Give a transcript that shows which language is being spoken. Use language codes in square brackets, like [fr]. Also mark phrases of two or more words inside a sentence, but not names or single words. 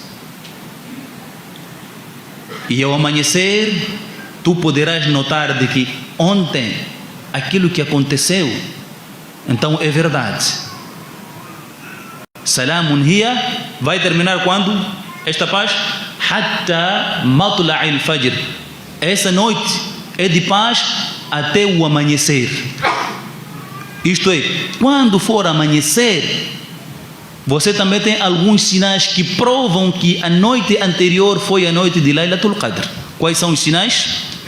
[pt] E ao amanhecer, tu poderás notar de que ontem aquilo que aconteceu, então é verdade. [ar] سلام هي [pt] vai terminar quando? Esta paz? [ar] حتى مطلع الفجر. [pt] Essa noite é de paz até o amanhecer. Isto é, quando for amanhecer, você também tem alguns sinais que provam que a noite anterior foi a noite de Laylatul Qadr. Quais são os sinais?